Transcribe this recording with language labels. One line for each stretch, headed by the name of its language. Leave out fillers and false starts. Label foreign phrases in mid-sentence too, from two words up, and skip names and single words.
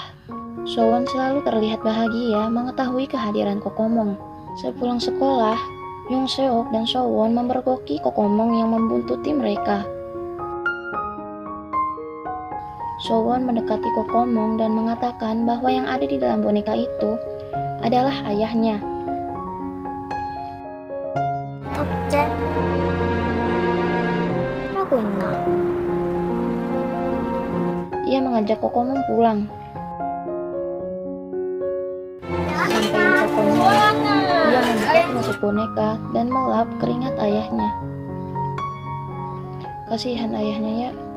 Indonesian: Sowon selalu terlihat bahagia mengetahui kehadiran Kokomong. Sepulang sekolah, Yong Seok dan Sowon memergoki Kokomong yang membuntuti mereka. Sowon mendekati Kokomong dan mengatakan bahwa yang ada di dalam boneka itu adalah ayahnya.
Korean: 독재 하고 있나?
Indonesian: Ia mengajak Kokomong pulang. Sampai di tokonya, ia membuka penutup boneka dan melap keringat ayahnya. Kasihan ayahnya ya.